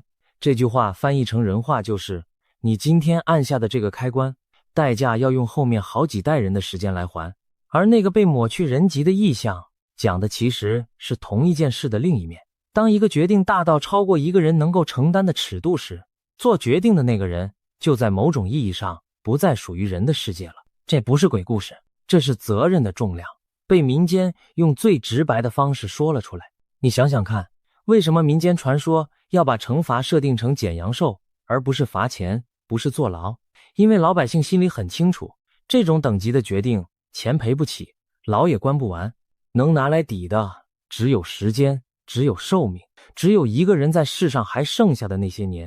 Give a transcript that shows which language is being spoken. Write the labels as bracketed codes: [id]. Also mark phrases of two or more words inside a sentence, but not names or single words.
[zh] 這句話翻譯成人話就是，你今天按下的這個開關，代價要用後面好幾代人的時間來還。而那個被抹去人籍的意象，講的其實是同一件事的另一面。當一個決定大到超過一個人能夠承擔的尺度時，做決定的那個人就在某種意義上不再屬於人的世界了。這不是鬼故事，這是責任的重量，被民間用最直白的方式說了出来。你想想看，為什麼民間傳說要把懲罰設定成減陽壽，而不是罰錢，不是坐牢？因為老百姓心裡很清楚，這種等級的決定，錢賠不起，牢也關不完，能拿來抵的只有時間，只有壽命，只有一個人在世上還剩下的那些年。